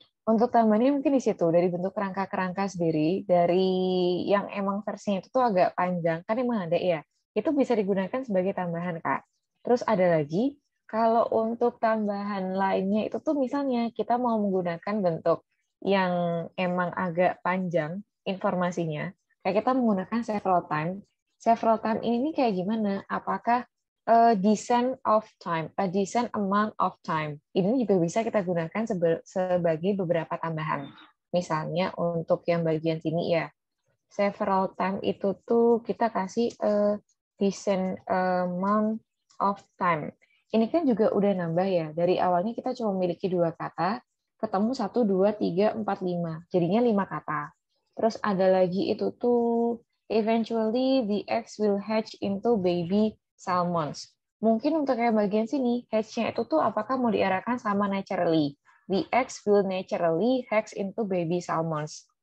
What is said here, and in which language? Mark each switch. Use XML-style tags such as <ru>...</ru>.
<id>Untuk tambahannya mungkin di situ, dari bentuk kerangka-kerangka sendiri, dari yang emang versinya itu tuh agak panjang, kan emang ada ya, itu bisa digunakan sebagai tambahan, Kak. Terus ada lagi, kalau untuk tambahan lainnya itu tuh misalnya kita mau menggunakan bentuk yang emang agak panjang informasinya, kayak kita menggunakan several time. Several time ini kayak gimana?</id> <en>Apakah a decent of time, a decent amount of time.</en> <id>Ini juga bisa kita gunakan sebagai beberapa tambahan. Misalnya untuk yang bagian sini ya, several time itu tuh kita kasih</id> <en>a decent amount of time.</en> <id>Ini kan juga udah nambah ya. Dari awalnya kita cuma memiliki 2 kata, ketemu 1, 2, 3, 4, 5. Jadinya 5 kata. Terus ada lagi itu tuh,</id> <en>eventually the eggs will hatch into baby salmons.</en> <id>Mungkin untuk yang bagian sini, hatch-nya itu tuh apakah mau diarahkan sama naturally.</id> <en>The eggs will naturally hatch into baby salmons.</en>